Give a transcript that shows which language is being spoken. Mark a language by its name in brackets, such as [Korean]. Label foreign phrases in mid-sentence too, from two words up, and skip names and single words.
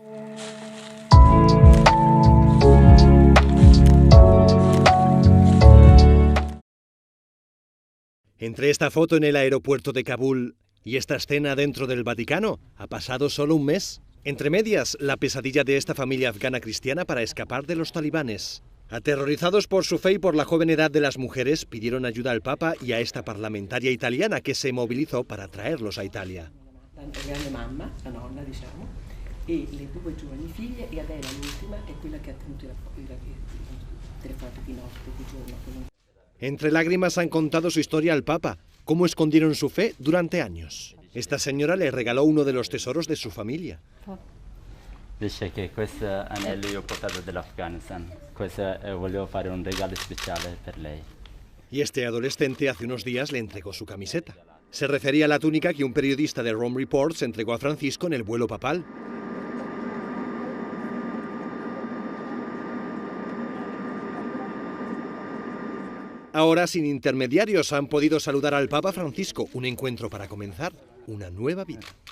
[Spanish] Entre esta foto en el aeropuerto de Kabul y esta escena dentro del Vaticano, ha pasado solo un mes. Entre medias, la pesadilla de esta familia afgana cristiana para escapar de los talibanes. Aterrorizados por su fe y por la joven edad de las mujeres, pidieron ayuda al Papa y a esta parlamentaria italiana que se movilizó para traerlos a Italia. [Italian] E le due giovani figlie, e Adela l'ultima è quella che ha tenuto il telefonato di notte, di giorno. [Spanish] Entre lágrimas han contado su historia al Papa, cómo escondieron su fe durante años. Esta señora le regaló uno de los tesoros de su familia. [Italian] Dice che questo anello io ho portato dall'Afghanistan, volevo fare un regalo speciale per lei. [Spanish] Y este adolescente hace unos días le entregó su camiseta. Se refería a la túnica que un periodista de Rome Reports entregó a Francisco en el vuelo papal. Ahora, sin intermediarios, han podido saludar al Papa Francisco, un encuentro para comenzar una nueva vida.